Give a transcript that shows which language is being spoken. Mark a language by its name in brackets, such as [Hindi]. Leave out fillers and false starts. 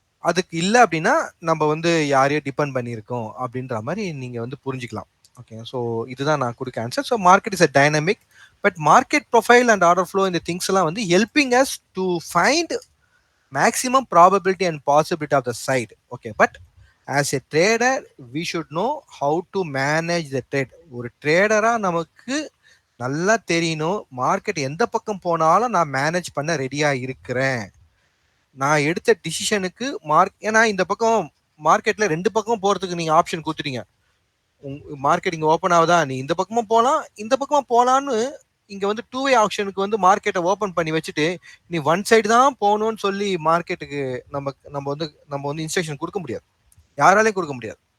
[Tamil] அதுக்கு இல்லை அப்படின்னா நம்ம வந்து யாரையோ டிபெண்ட் பண்ணியிருக்கோம் அப்படின்ற மாதிரி நீங்க வந்து புரிஞ்சுக்கலாம். [English] okay, so [Tamil] இதுதான் நான் கொடுக்க answer. [English] so market is a dynamic, but market profile and order flow [Tamil] இந்த திங்ஸ் எல்லாம் வந்து [English] Helping us to find maximum probability and possibility of the side. Okay, but as a trader we should know how to manage the trade. [Tamil] ஒரு ட்ரேடரா நமக்கு நல்லா தெரியணும் market எந்த பக்கம் போனாலும் நான் மேனேஜ் பண்ண ரெடியா இருக்கிறேன். நான் எடுத்த டிசிஷனுக்கு ஏன்னா இந்த பக்கம் மார்க்கெட்ல ரெண்டு பக்கம் போறதுக்கு நீங்க ஆப்ஷன் கொடுத்துட்டீங்க. மார்க்கெட் இங்க ஓப்பன் ஆகுதா, நீ இந்த பக்கமும் போகலாம் இந்த பக்கமும் போகலான்னு இங்க வந்து டூ வே ஆப்ஷனுக்கு வந்து மார்க்கெட்டை ஓபன் பண்ணி வச்சுட்டு நீ ஒன் சைடு தான் போகணும்னு சொல்லி மார்க்கெட்டுக்கு நம்ம வந்து இன்ஸ்ட்ரக்ஷன் கொடுக்க முடியாது, யாராலையும் கொடுக்க முடியாது.